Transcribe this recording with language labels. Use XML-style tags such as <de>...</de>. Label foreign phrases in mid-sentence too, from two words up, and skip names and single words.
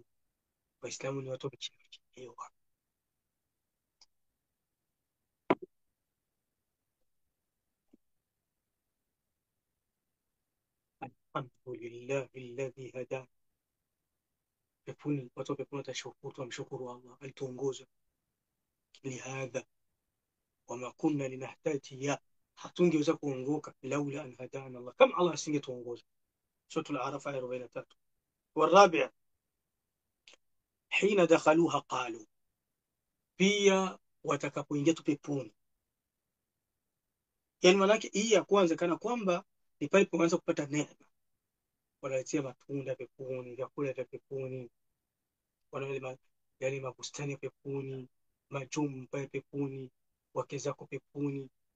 <sw>Waislamu ni watu wamechelewa.</sw> <ar>الحمد لله الذي هدى,</ar> <sw>peponi, watu wa peponi watashukuru, wamshukuru Allah alituongoza.</sw> <ar>لهذا وما كنا لنهتدي,</ar> <sw>hatungeweza kuongoka</sw> <ar>لولا أن هدانا الله,</ar> <sw>kama Allah asingetuongoza. Suratul Araf aya 43.</sw> <ar>والرابع حين دخلوها قالوا,</ar> <sw>pia watakapoingia tu peponi. Yani manake hii ya kwanza kana kwamba ni pale poanza kupata neema, wanaletea matunda peponi, vyakula vya peponi, wanale yani mabustani ya peponi, majumba ya peponi, wake zako peponi.</sw>